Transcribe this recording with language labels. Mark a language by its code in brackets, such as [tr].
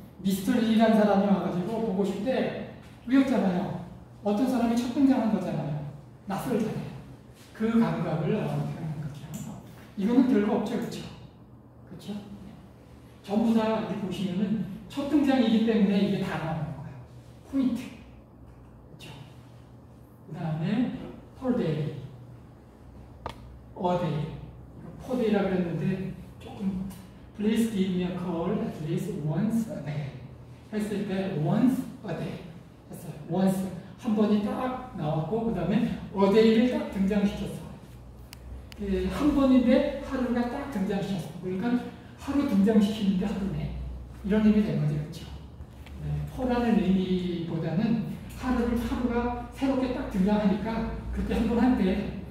[ko] 미스터 리라는 사람이 와가지고 보고 싶대. 외웠잖아요. 어떤 사람이 첫 등장한 거잖아요. 낯설잖아요. 그 감각을 표현하는 거죠. 이거는 별거 없죠, 그렇죠? 그렇죠? 전부 다 이렇게 보시면은 첫 등장이기 때문에 이게 다 나오는 거예요. 포인트. 그렇죠? 그 다음에 폴데이, 어데이, 포데이라 그랬는데 조금 [en] Please give me a call at least once a day. [ko] 했을 때 [en] once a day [ko] 했어요. once 한 번이 딱 나왔고 그 다음에 a day를 딱 등장시켰어. 한 번인데 하루가 딱 등장시켰어. 그러니까 하루 등장시키는데 하루네. 이런 의미 된 거죠, 그렇죠? 네, 포라는 의미보다는 하루가 새롭게 딱 등장하니까 그때 한 번 한대.